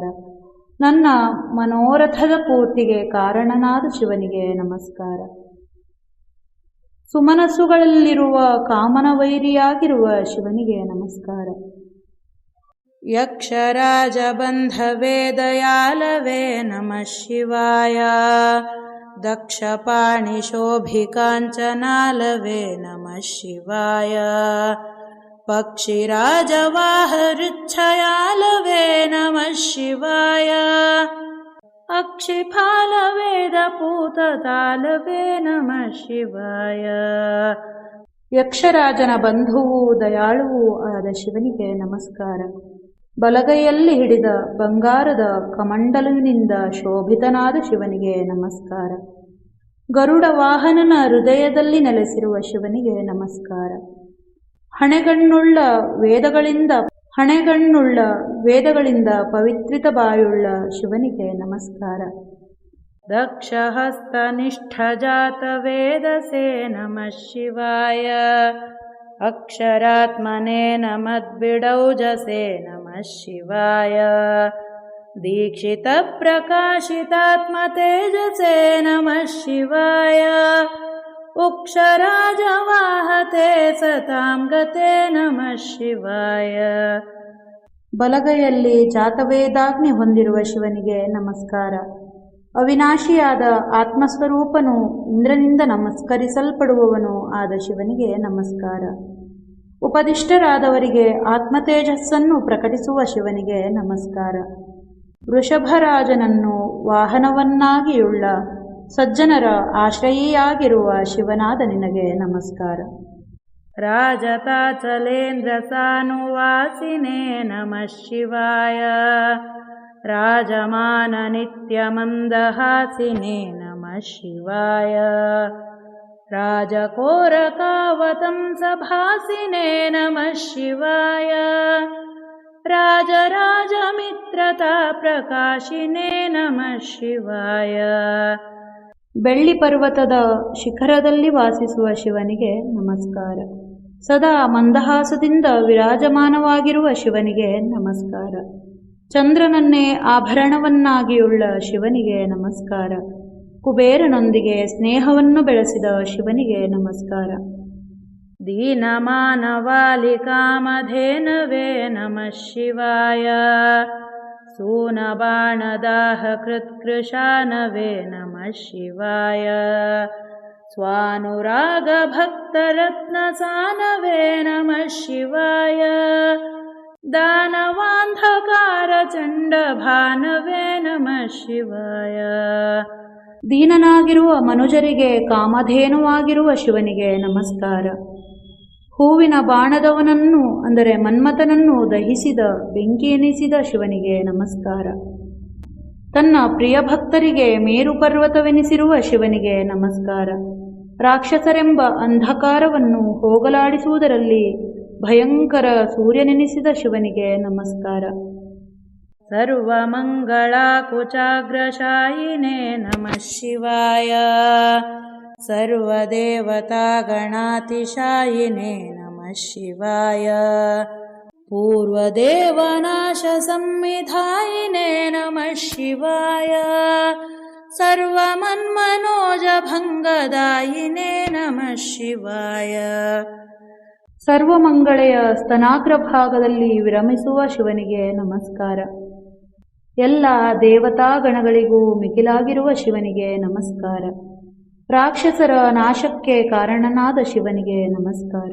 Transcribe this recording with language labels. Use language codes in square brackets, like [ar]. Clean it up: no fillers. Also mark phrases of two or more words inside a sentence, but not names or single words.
[kn] ನನ್ನ ಮನೋರಥದ ಪೂರ್ತಿಗೆ ಕಾರಣನಾದ ಶಿವನಿಗೆ ನಮಸ್ಕಾರ. ಸುಮನಸ್ಸುಗಳಲ್ಲಿರುವ ಕಾಮನವೈರಿಯಾಗಿರುವ ಶಿವನಿಗೆ ನಮಸ್ಕಾರ. [sa] ಯಕ್ಷರಾಜಬಂಧವೇದಯಾಲವೇ ನಮಃ ಶಿವಾಯ. ದಕ್ಷಪಾಣಿಶೋಭಿಕಾಂಚನಾಲವೇ ನಮಃ ಶಿವಾಯ. पक्षिराजवाहऋच्छयालवे नमः शिवाय अक्षिफालवेदपूततालवे नमः शिवाय [kn] ಯಕ್ಷರಾಜನ ಬಂಧುವೂ ದಯಾಳುವೂ ಆದ ಶಿವನಿಗೆ ನಮಸ್ಕಾರ. ಬಲಗೈಯಲ್ಲಿ ಹಿಡಿದ ಬಂಗಾರದ ಕಮಂಡಲುವಿನಿಂದ ಶೋಭಿತನಾದ ಶಿವನಿಗೆ ನಮಸ್ಕಾರ. ಗರುಡ ವಾಹನನ ಹೃದಯದಲ್ಲಿ ನೆಲೆಸಿರುವ ಶಿವನಿಗೆ ನಮಸ್ಕಾರ. ಹಣೆಗಣ್ಣುಳ್ಳ ವೇದಗಳಿಂದ ಪವಿತ್ರಿತ ಬಾಯುಳ್ಳ ಶಿವನಿಗೆ ನಮಸ್ಕಾರ. [sa] दक्षहस्तनिष्ठजातवेदसे नमः शिवाय अक्षरात्मने नमद्बिडौजसे नमः शिवाय दीक्षितप्रकाशितात्मतेजसे नमः शिवाय उक्षराजवाहते सतां गते नमः शिवाय [kn] ಬಲಗೈಯಲ್ಲಿ ಜಾತವೇದಾಗ್ನಿ ಹೊಂದಿರುವ ಶಿವನಿಗೆ ನಮಸ್ಕಾರ. ಅವಿನಾಶಿಯಾದ ಆತ್ಮಸ್ವರೂಪನು ಇಂದ್ರನಿಂದ ನಮಸ್ಕರಿಸಲ್ಪಡುವವನು ಆದ ಶಿವನಿಗೆ ನಮಸ್ಕಾರ. ಉಪದಿಷ್ಟರಾದವರಿಗೆ ಆತ್ಮತೇಜಸ್ಸನ್ನು ಪ್ರಕಟಿಸುವ ಶಿವನಿಗೆ ನಮಸ್ಕಾರ. ವೃಷಭರಾಜನನ್ನು ವಾಹನವನ್ನಾಗಿಯುಳ್ಳ ಸಜ್ಜನರ ಆಶ್ರಯಿಯಾಗಿರುವ ಶಿವನಾದ ನಿನಗೆ ನಮಸ್ಕಾರ. [sa] राजताचलेन्द्रसानुवासिने नमः शिवाय राजमाननित्यमन्दहासिने नमः शिवाय राजकोरकावतंसभासिने नमः शिवाय राजराजमित्रताप्रकाशिने नमः शिवाय [kn] ಬೆಳ್ಳಿ ಪರ್ವತದ ಶಿಖರದಲ್ಲಿ ವಾಸಿಸುವ ಶಿವನಿಗೆ ನಮಸ್ಕಾರ. ಸದಾ ಮಂದಹಾಸದಿಂದ ವಿರಾಜಮಾನವಾಗಿರುವ ಶಿವನಿಗೆ ನಮಸ್ಕಾರ. ಚಂದ್ರನನ್ನೇ ಆಭರಣವನ್ನಾಗಿಯುಳ್ಳ ಶಿವನಿಗೆ ನಮಸ್ಕಾರ. ಕುಬೇರನೊಂದಿಗೆ ಸ್ನೇಹವನ್ನು ಬೆಳೆಸಿದ ಶಿವನಿಗೆ ನಮಸ್ಕಾರ. [sa] दीनमानवालिकामधेनवे नमः शिवाय सूनबाणदाहकृत्कृशानवे नमः शिवाय स्वानुरागभक्तरत्नसानवे नमः शिवाय दानवान्धकारचण्डभानवे नमः शिवाय [kn] ದೀನನಾಗಿರುವ ಮನುಜರಿಗೆ ಕಾಮಧೇನುವಾಗಿರುವ ಶಿವನಿಗೆ ನಮಸ್ಕಾರ. ಹೂವಿನ ಬಾಣದವನನ್ನು ಅಂದರೆ ಮನ್ಮಥನನ್ನು ದಹಿಸಿದ ಬೆಂಕಿ ಎನಿಸಿದ ಶಿವನಿಗೆ ನಮಸ್ಕಾರ. ತನ್ನ ಪ್ರಿಯ ಭಕ್ತರಿಗೆ ಮೇರು ಪರ್ವತವೆನಿಸಿರುವ ಶಿವನಿಗೆ ನಮಸ್ಕಾರ. ರಾಕ್ಷಸರೆಂಬ ಅಂಧಕಾರವನ್ನು ಹೋಗಲಾಡಿಸುವುದರಲ್ಲಿ ಭಯಂಕರ ಸೂರ್ಯನೆನಿಸಿದ ಶಿವನಿಗೆ ನಮಸ್ಕಾರ. [sa] सर्वमङ्गलाकुचाग्रशायिने नमः शिवाय सर्वदेवतागणातिशायिने नमः शिवाय पूर्वदेवनाशसंविधायिने नमः शिवाय सर्वमन्मनोजभङ्गदायिने नमः शिवाय [kn] ಸರ್ವಮಂಗಳೆಯ ಸ್ತನಾಗ್ರ ಭಾಗದಲ್ಲಿ ವಿರಮಿಸುವ ಶಿವನಿಗೆ ನಮಸ್ಕಾರ. ಎಲ್ಲ ದೇವತಾಗಣಗಳಿಗೂ ಮಿಗಿಲಾಗಿರುವ ಶಿವನಿಗೆ ನಮಸ್ಕಾರ. ರಾಕ್ಷಸರ ನಾಶಕ್ಕೆ ಕಾರಣನಾದ ಶಿವನಿಗೆ ನಮಸ್ಕಾರ.